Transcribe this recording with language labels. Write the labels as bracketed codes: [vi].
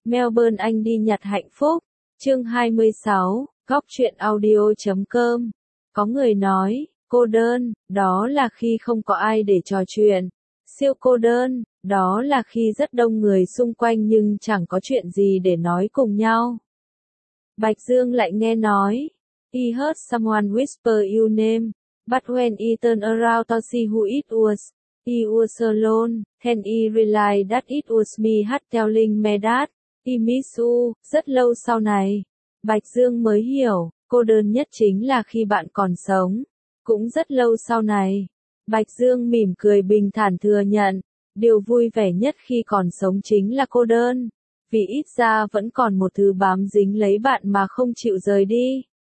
[vi] Melbourne anh đi nhặt hạnh phúc. Chương 26, góc truyện audio.com. Có người nói, cô đơn, đó là khi không có ai để trò chuyện. Siêu cô đơn, đó là khi rất đông người xung quanh nhưng chẳng có chuyện gì để nói cùng nhau. Bạch Dương lại nghe nói, [en] he heard someone whisper your name, but when he turned around to see who it was, he was alone, then he realized that it was me had telling me that he miss you. [vi] Rất lâu sau này, Bạch Dương mới hiểu, cô đơn nhất chính là khi bạn còn sống. Cũng rất lâu sau này, Bạch Dương mỉm cười bình thản thừa nhận, điều vui vẻ nhất khi còn sống chính là cô đơn. Vì ít ra vẫn còn một thứ bám dính lấy bạn mà không chịu rời đi.